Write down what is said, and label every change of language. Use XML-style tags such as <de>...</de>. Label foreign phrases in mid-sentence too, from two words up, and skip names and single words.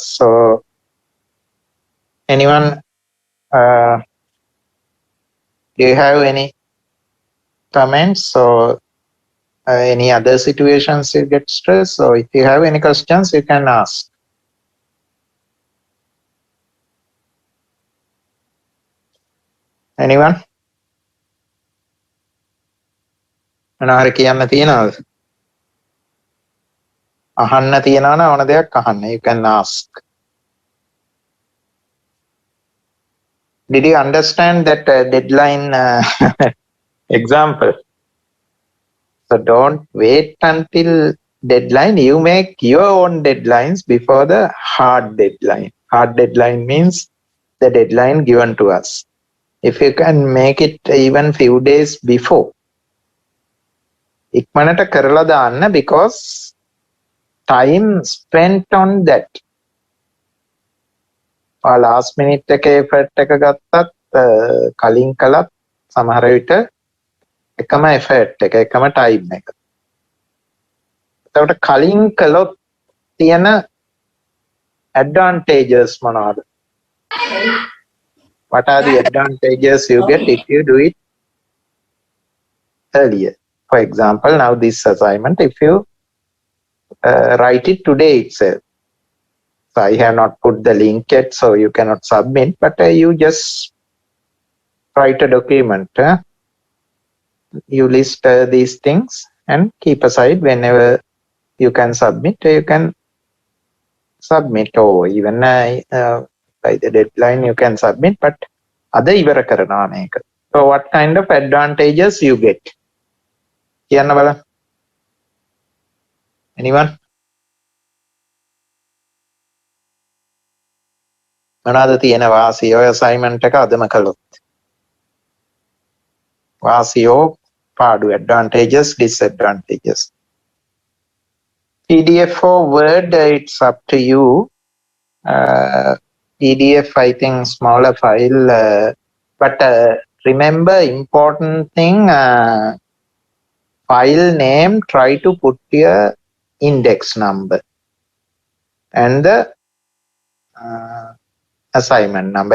<en>So anyone, do you have any comments or any other situations you get stressed? So if you have any questions, you can ask. Anyone?</en> <si>මොනවාරි කියන්න තියෙනවද? අහන්න තියෙනවා නම් ඕන දෙයක් අහන්න.</si> <en>You can ask. Did you understand that deadline example? So don't wait until deadline. You make your own deadlines before the hard deadline. Hard deadline means the deadline given to us. If you can make it even few days before,</en> <si>ඉක්මනට කරලා දාන්න,</si> <en>because time spent on that. last minute</en> <si>එකේ effort එක ගත්තත් කලින් කළත් සමහර විට එකම effort එක, එකම time එක. එතකොට කලින් කළොත් තියෙන advantages මොනවාද?</si> <en>What are the advantages you get if you do it earlier? For example, now this assignment, if you write it today itself. So I have not put the link yet, so you cannot submit, but you just write a document. You list these things and keep aside whenever you can submit. You can submit, or even by the deadline you can submit, but other</en> <si>ඉවර කරනවා මේක.</si> <en>So what kind of advantages you get?</en> <si>කියන්න බලන්න. Anyone? මොනවාද තියෙන වාසිය ඔය assignment එක අදම කළොත්? වාසියෝ පාඩු,</si> <en>advantages, disadvantages. PDF or Word, it's up to you. PDF, I think smaller file, but remember important thing, file name, try to put your index number and the assignment number.</en>